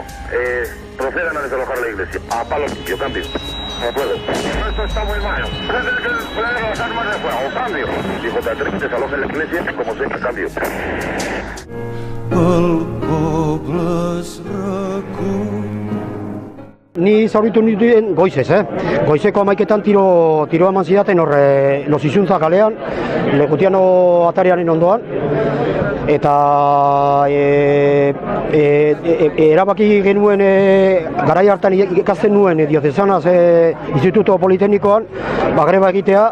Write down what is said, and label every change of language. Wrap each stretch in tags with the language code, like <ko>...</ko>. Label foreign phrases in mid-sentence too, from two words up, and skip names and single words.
<es>Procedan a desalojar la iglesia. A palo limpio, cambio. De acuerdo. Esto está muy mal. Poner las armas de fuego, cambio. Y J3 desaloja la iglesia, como sea, cambio.</es> <eu>Ni zauritu nituen goizez, Goizeko 11etan tiro eman zidaten hor Losizuntza kalean, Legutiano atariaren ondoan. Eta erabaki genuen garai hartan ikasten nuen diozezanaz Instituto Politeknikoan greba egitea.</eu>